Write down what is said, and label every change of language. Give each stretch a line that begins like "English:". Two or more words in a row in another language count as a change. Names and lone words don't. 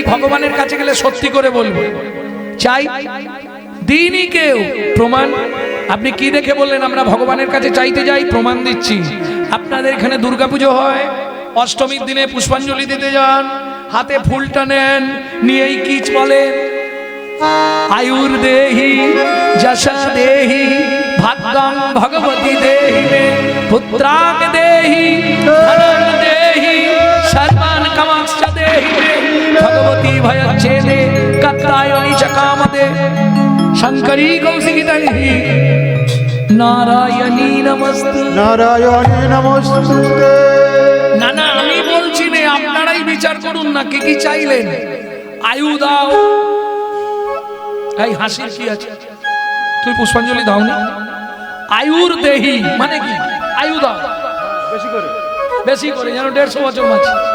Bangla: ভগবানের কাছে গেলে সত্যি করে বলবো চাই, দিইনি কেউ। প্রমাণ? আপনি কি দেখে বললেন আমরা ভগবানের কাছে চাইতে যাই? প্রমাণ দিচ্ছি। আপনাদের এখানে দুর্গাপুজো হয়, অষ্টমীর দিনে পুষ্পাঞ্জলি দিতে যান, হাতে ফুলটা নেন, নিয়েই কি বলে?
Sanskrit: आयुर देहि जशा देहि भाग्यं भगवती देहि मे पुत्रांग देहि धनं देहि सर्वान् कामांश्च देहि मे भगवती भयच्छेदे कात्यायनी च कामदे शंकरी कौशिकी देहि नारायणी नमस्ते नारायणी नमस्ते।
Bangla: না না আমি बोलছি না, আপনারাই বিচার করুন না কি কি চাইলেন। আয়ু দাও, এই হাসির কি আছে? তুই পুষ্পাঞ্জলি দাও না?
Sanskrit: আয়ুর দেহি
Bangla: মানে কি? আয়ু দাও বেশি করে, বেশি করে, যেন 150 বছর বাঁচি।